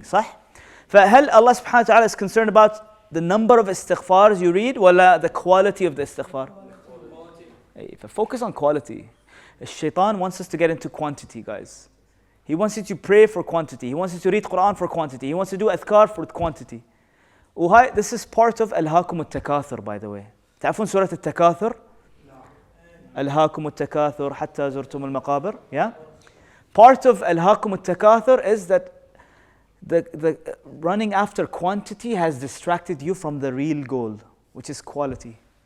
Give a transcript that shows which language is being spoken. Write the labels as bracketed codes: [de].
[ar] صح؟ فهل [en] Allah subhanahu wa ta'ala is concerned about the number of istighfars you read [ar] ولا [en] the quality of the istighfar? Focus on quality. Shaitan wants us to get into quantity, guys. He wants you to pray for quantity. He wants you to read Quran for quantity. He wants you to do adhkar for quantity. وهاي this is part of [ar] ألهاكم التكاثر [en] by the way. [ar] تعرفون سورة التكاثر؟ ألهاكم التكاثر حتى زرتم المقابر. [en] Yeah. Part of [ar] ألهاكم التكاثر [en] is that the running after quantity has distracted you from the real goal, which is quality.